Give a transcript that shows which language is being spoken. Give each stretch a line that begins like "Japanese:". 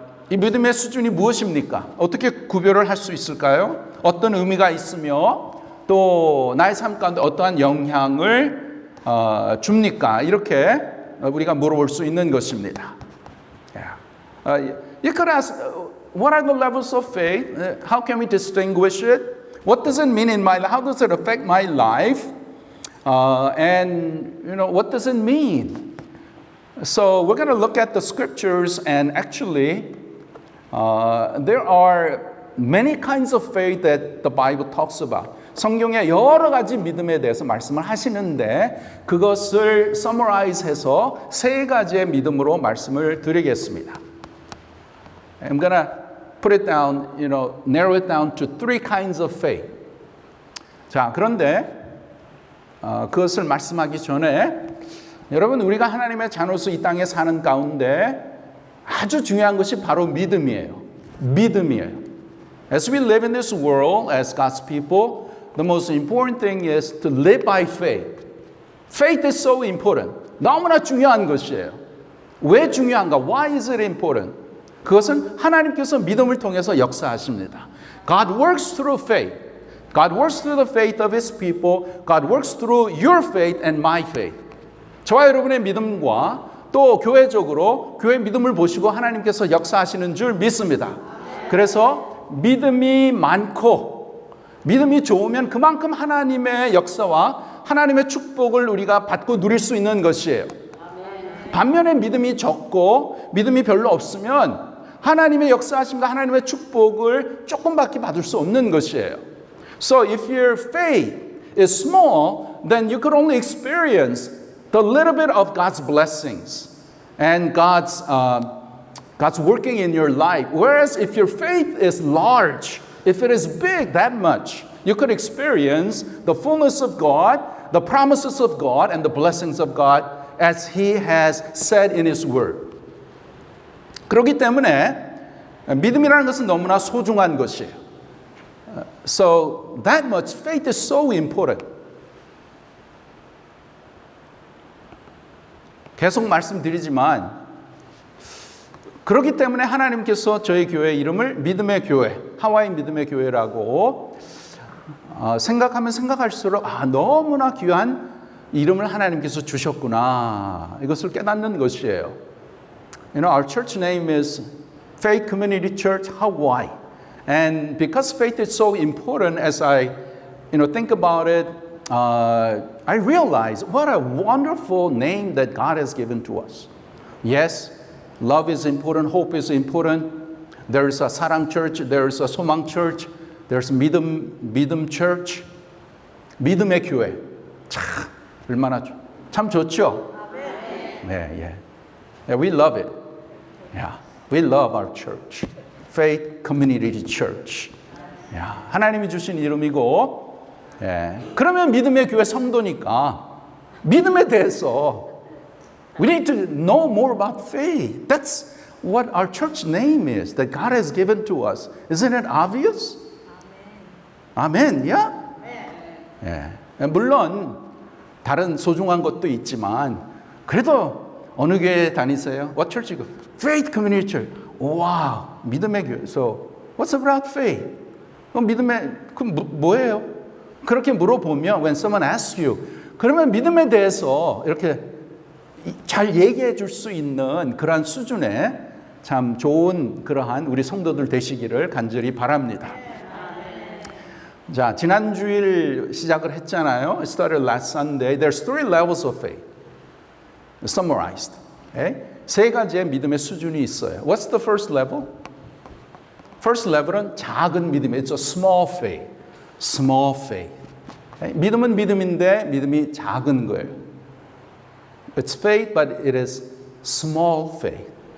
Korean: 이 믿음의 수준이 무엇입니까? 어떻게 구별을 할 수 있을까요? 어떤 의미가 있으며 또 나의 삶 가운데 어떠한 영향을 줍니까? 이렇게 우리가 물어볼 수 있는 것입니다.
English: You could ask, what are the levels of faith? How can we distinguish it? What does it mean in my life? How does it affect my life? And what does it mean? So we're going to look at the scriptures, and actually there are many kinds of faith that the Bible talks about.
Korean: 성경에 여러 가지 믿음에 대해서 말씀을 하시는데 그것을 summarize해서 세 가지의 믿음으로 말씀을 드리겠습니다.
English: I'm going to put it down, narrow it down to three kinds of faith.
Korean: 자, 그런데 그것을 말씀하기 전에 여러분 우리가 하나님의 자녀로서 이 땅에 사는 가운데 아주 중요한 것이 바로 믿음이에요. 믿음이에요.
English: As we live in this world as God's people, the most important thing is to live by faith. Faith is so important.
Korean: 너무나 중요한 것이에요. 왜 중요한가?
English: Why is it important?
Korean: 그것은 하나님께서 믿음을 통해서 역사하십니다.
English: God works through faith. God works through the faith of His people. God works through your faith and my faith.
Korean: 저와 여러분의 믿음과 또 교회적으로 교회 믿음을 보시고 하나님께서 역사하시는 줄 믿습니다. 그래서 믿음이 많고 믿음이 좋으면 그만큼 하나님의 역사와 하나님의 축복을 우리가 받고 누릴 수 있는 것이에요. 반면에 믿음이 적고 믿음이 별로 없으면 하나님의 역사하심과 하나님의 축복을 조금밖에 받을 수 없는 것이에요.
English: So if your faith is small, then you could only experience the little bit of God's blessings and God's working in your life. Whereas if your faith is large, if it is big that much, you could experience the fullness of God, the promises of God, and the blessings of God as He has said in His Word.
Korean: 그렇기 때문에 믿음이라는 것은 너무나 소중한 것이에요.
English: So that much faith is so important.
Korean: 계속 말씀드리지만 그렇기 때문에 하나님께서 저희 교회 이름을 믿음의 교회, 하와이 믿음의 교회라고 생각하면 생각할수록 너무나 귀한 이름을 하나님께서 주셨구나. 이것을 깨닫는 것이에요.
English: You know, our church name is Faith Community Church Hawaii. And because faith is so important, as I think about it, I realize what a wonderful name that God has given to us. Yes, love is important, hope is important. There's a 사랑 church, there's a 소망 church, there's 믿음 church, 믿음의 교회.
Korean: 참 얼마나 참 좋죠? 네,
English: yeah, we love it. Yeah, we love our church, Faith Community Church.
Korean: Yeah, 하나님이 주신 이름이고, 그러면 믿음의 교회 성도니까 믿음에 대해서
English: we need to know more about faith. That's what our church name is that God has given to us. Isn't it obvious? 아멘. Yeah?
Korean: 물론 다른 소중한 것도 있지만 그래도 어느 교회 다니세요?
English: What church you go? Faith Community Church.
Korean: 와, 믿음의 교회.
English: So, what's about faith?
Korean: 그럼 뭐예요? 그렇게 물어보면
English: when someone asks you,
Korean: 그러면 믿음에 대해서 이렇게 잘 얘기해 줄 수 있는 그러한 수준의 참 좋은 그러한 우리 성도들 되시기를 간절히 바랍니다. 자, 지난주일 시작을 했잖아요.
English: It started last Sunday. There's 3 levels of faith. Summarized. Okay?
Korean: 3가지의 믿음의 수준이 있어요.
English: What's the first level?
Korean: First level은 작은 믿음이에요.
English: It's a small faith. Small faith. Okay?
Korean: 믿음은 믿음인데 믿음이 작은 거예요.
English: It's faith, but it is small faith.